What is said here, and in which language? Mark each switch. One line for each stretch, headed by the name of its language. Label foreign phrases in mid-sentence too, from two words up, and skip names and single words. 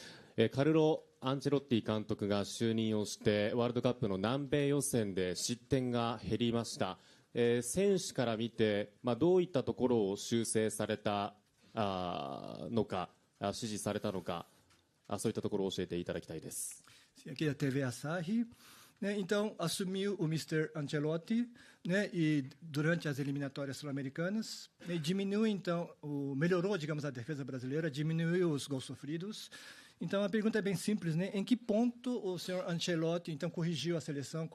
Japanese: カルロ・アンチェロッティ監督が就任をしてワールドカップの南米予選で失点が減りました。選手から見て、どういったところを修正されたのか、指示されたのか、そういったところを教えていただきたいです。
Portuguese: Aqui da TV Asahi, né? Então assumiu o Mr. Ancelotti, né? E durante as eliminatórias sul-americanas, né? Diminuiu então, melhorou, digamos, a defesa brasileira, diminuiu os gols sofridos. Então a pergunta é bem simples, né? Em que ponto o senhor Ancelotti então corrigiu a seleção?